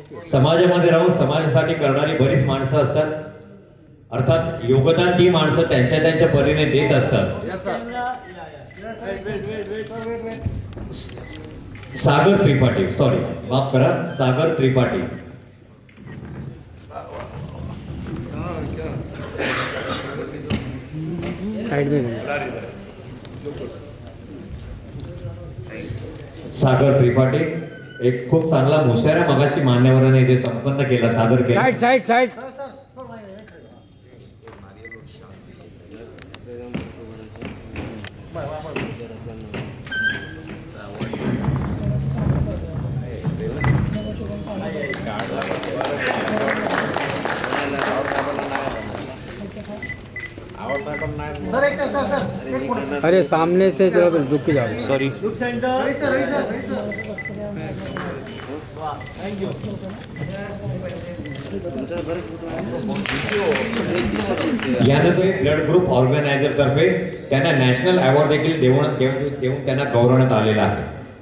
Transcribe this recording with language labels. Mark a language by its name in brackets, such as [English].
[Marathi] समाजामध्ये राहून समाजासाठी करणारी बरीच माणसं असतात, अर्थात योगदान ती माणसं त्यांच्या त्यांच्या परीने देत असतात। सागर त्रिपाठी, सॉरी माफ करा, सागर त्रिपाठी। [Hindi] साइड में [Marathi] सागर त्रिपाठी एक खूप चांगला मुशायरा मगाशी मान्यवरांनी इथे संपन्न केला, सादर केला। [English] Side side side. [Hindi] अरे सामने से जरा रुक जाओ, सॉरी। [Marathi] यानंतर ब्लड ग्रुप ऑर्गनायझर तर्फे त्यांना नॅशनल अवॉर्ड देखील देऊन त्यांना गौरवण्यात आलेला आहे।